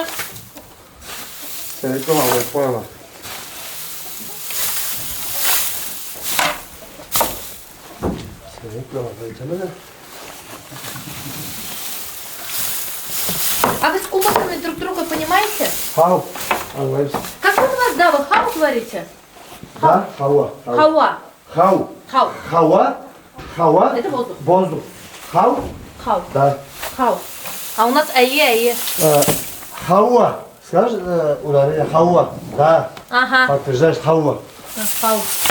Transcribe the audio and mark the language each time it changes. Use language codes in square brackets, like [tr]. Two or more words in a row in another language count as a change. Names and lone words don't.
[ru] Сенек, мавлай, понял. Сенек, мавлай, ты меня? А вы с кубаками друг друга понимаете? Хау. Английский. Как вы у вас, да, вы хау говорите? Да? Хауа. Хауа. Хау. Хау. Хауа. Хауа. Это воздух. Воздух. Хау. Хау. Да. Хау. А у нас ае. Хауа. Скажешь ударение? Хауа. Да. Ага. Подтверждаешь хауа. Хау.